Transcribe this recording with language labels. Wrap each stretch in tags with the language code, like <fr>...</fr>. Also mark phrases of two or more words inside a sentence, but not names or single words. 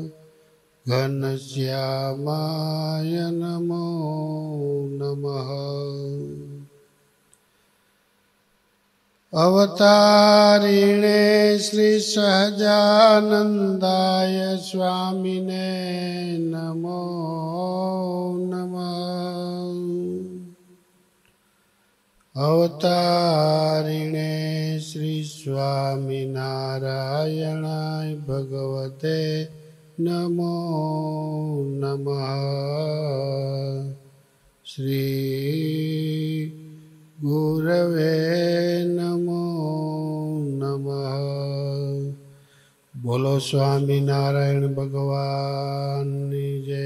<sa>घनश्यामाय नमो नमः अवतारिणे श्री सहजानन्दाय स्वामिने नमो नमः अवतारिणे श्री स्वामिनारायणाय નારાયણાય ભગવતે નમો નમઃ. શ્રી ગુરવે નમો નમઃ.</sa> <gu>બોલો સ્વામિનારાયણ ભગવાનની જય.</gu>